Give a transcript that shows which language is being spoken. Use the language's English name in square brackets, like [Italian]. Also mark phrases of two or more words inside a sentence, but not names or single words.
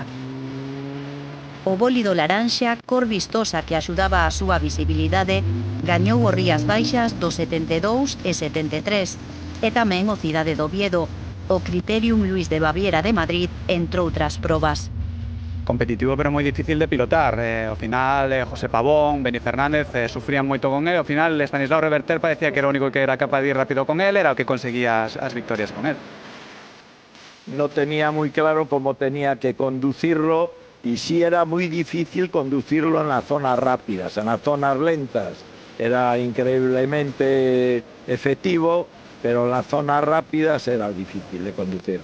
[Galician] O bólido laranxa, cor vistosa que axudaba a súa visibilidade, gañou o Rías Baixas do 72 e 73, e tamén o Cidade do Oviedo, o Criterium Luis de Baviera de Madrid, entre outras probas. Competitivo pero moi difícil de pilotar. Ao final, José Pavón, Beni Fernández sufrían moito con él. Ao final, Estanislao Reverter parecía que era o único que era capaz de ir rápido con él, era o que conseguía as victorias con él. [Spanish] No tenía muy claro cómo tenía que conducirlo y sí era muy difícil conducirlo en las zonas rápidas, en las zonas lentas. Era increíblemente efectivo, pero en las zonas rápidas era difícil de conducir.